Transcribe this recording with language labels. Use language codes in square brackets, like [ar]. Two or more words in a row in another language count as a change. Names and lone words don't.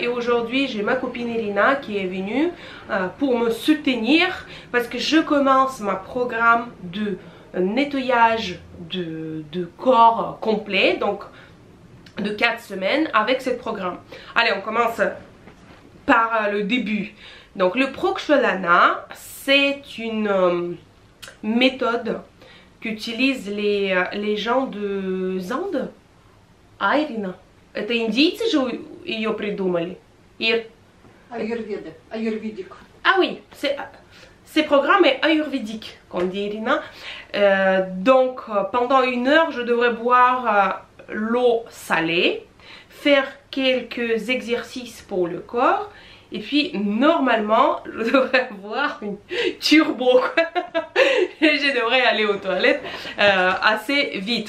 [fr] Et aujourd'hui j'ai ma copine Elina qui est venue pour me soutenir parce que je commence mon programme de nettoyage de corps complet, donc de 4 semaines avec ce programme. Allez, on commence par le début. Donc le Prokshalana, c'est une méthode qu'utilisent les gens de Inde. [ru] А, Ирина, это индийцы же ее придумали? [fr] Ayurveda, ayurvédique. Ah oui, ce programme est ayurvédique, comme dit Irina. Donc pendant 1 heure, je devrais boire l'eau salée, faire quelques exercices pour le corps. Et puis normalement je devrais avoir une turbo et je devrais aller aux toilettes assez vite.